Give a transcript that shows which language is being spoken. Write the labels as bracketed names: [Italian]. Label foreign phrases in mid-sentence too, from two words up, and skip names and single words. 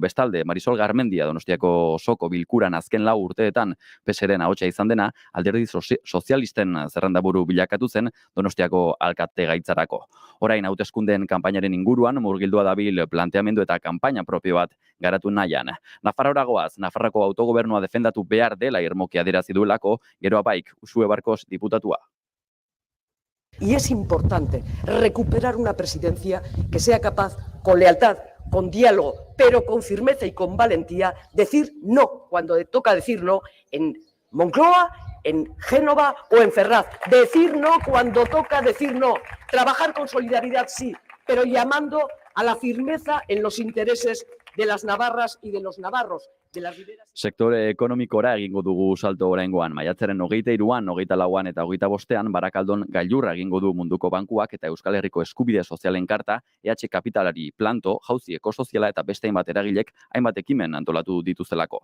[Basque] Bestalde, Marisol Garmendia Donostiako osoko bilkuran azken 4 urteetan PSren ahotsa izan dena, alderdi sozialisten zerrendaburu bilakatu zen Donostiako alkate gaitzarako. Orain hauteskundeen kanpainaren inguruan murgildua dabil planteamendu eta kanpaina propio bat garatu nahian. Nafarroara goaz, Nafarroko autogobernua defendatu behar dela irmoki adierazi duelako, gero abaik, Usue Barkos diputatua. [Spanish] Y es importante recuperar una presidencia que sea capaz, con lealtad, con diálogo, pero con firmeza y con valentía, decir no cuando toca decir no en Moncloa, en Génova o en Ferraz. Decir no cuando toca decir no. Trabajar con solidaridad sí, pero llamando a la firmeza en los intereses de las navarras y de los navarros. [Basque] Sektore ekonomikora egingo dugu salto oraingoan. Maiatzaren 23an, 24an eta 25ean Barakaldon gailurra egingo du Munduko Bankuak eta Euskal Herriko Eskubide Sozialen Karta, EH Kapitalari planto, jauzi ekosoziala eta beste hainbat eragilek hainbat ekimen antolatu dituztelako.